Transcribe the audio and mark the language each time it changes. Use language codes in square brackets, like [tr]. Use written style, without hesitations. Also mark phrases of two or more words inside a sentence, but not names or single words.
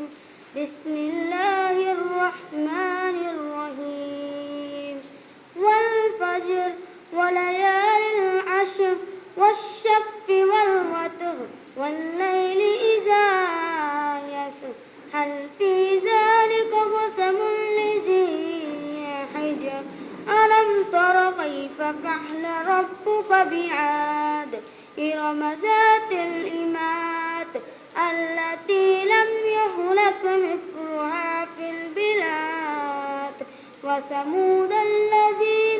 [ar] بسم الله الرحمن الرحيم. والفجر وليال عشر والشفع والوتر والليل إذا يسر هل في ذلك قسم لذي حجر ألم تر كيف فعل ربك بعاد إرم ذات العماد التي لم يهلك مثلها في البلاد وثمود الذين